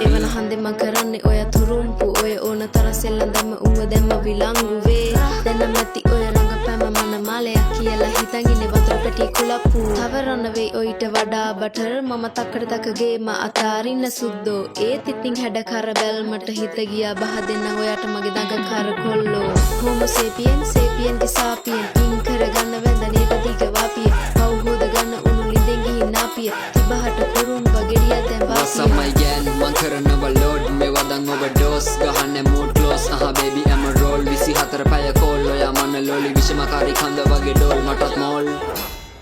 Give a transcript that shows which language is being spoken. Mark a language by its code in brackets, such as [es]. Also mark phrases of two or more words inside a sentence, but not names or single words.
[si] එවන හන්දේ මං කරන්නේ ඔය තුරුම්පු ඔය ඕන තරම් සෙල්ලම් දැම්ම උඹ දැම්ම විලංගුවේ දැන් නැති ඔය රංගපෑම මන මාලයක් කියලා හිතන් ඉන්නේ වතුර පැටි කුලප්පු තවරන වෙයි ඔයිට වඩා බටර් මම තක්කඩ තකගේ ම අතාරින්න සුද්දෝ ඒත් ඉතින් හැඩ කර බැල්මට හිත ගියා බහ දෙන්න ඔයාට මගේ දඟ කර කොල්ලෝ Homo sapien sapien ki sapien පින් කරගන්න වැඳ නේද දිග වාපිය පව් හොද ගන්න උණු ලිඳෙන් ගිහින් නාපිය තිබහට කුරුම්බ ගෙඩියක් දැන් [en] What's up my gang [si] මං කරනව load මේ වදන් overdose ගහන්නේ [en] mood close baby I'm a roll [si] 24 පැය කෝල් ඔයා මන ලෝලි විෂමකාරී කන්ද වගේ ඩෝල් මටත් මෝල්